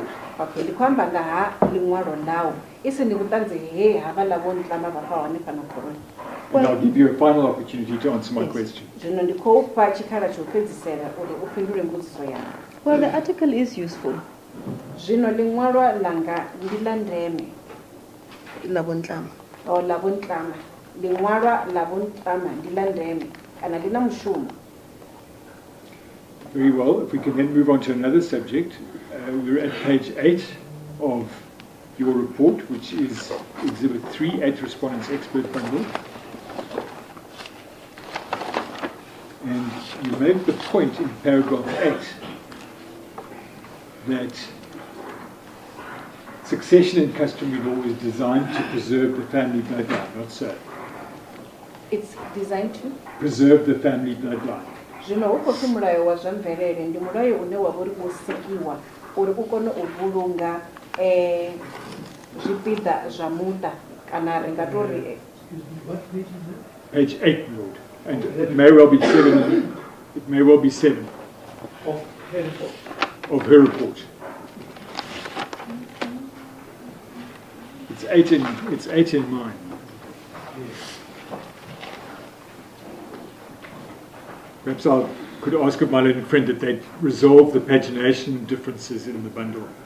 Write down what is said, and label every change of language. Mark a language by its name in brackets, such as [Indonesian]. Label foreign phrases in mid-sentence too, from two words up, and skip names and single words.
[Venda] Okay, ndi khou amba nga ha liṅwalo ḽau isi ndi vhuṱanzi he havhaḽa vho Ntlama vha fha hone fhano khoroni. [English] And I'll give you a final opportunity to answer my question. [Venda] Zvino ndi khou fha tshikhala tsha u fhedzisela uri u fhindule mbudziso yanga. [English] Well, the article is useful. [Venda] Zvino liṅwalo langa ndi ḽa ndeme. La Bontlama. O ḽa vho Ntlama. Liṅwalo ḽa vho Ntlama ndi ḽa ndeme kana ḽi na mushumo. [English] Very well. If we can then move on to another subject. We're at page 8 of your report, which is Exhibit 3, 8 Respondents Expert Bundle. And you make the point in paragraph 8 that succession in customary law is designed to preserve the family bloodline, not so. It's designed to Preserve the family bloodline. [Venda] Zvino u khou pfi mulayo wa zwa mvelele ndi mulayo une wa vha uri wo sikiwa uri u kone u vhulunga zwipiḓa zwa muṱa kana ri nga tori [English] Page 8, Lord. And it may well be 7. It may well be 7 of her report. It's 8 in mine. Perhaps I could ask of my learned friend that they'd resolve the pagination differences in the bundle.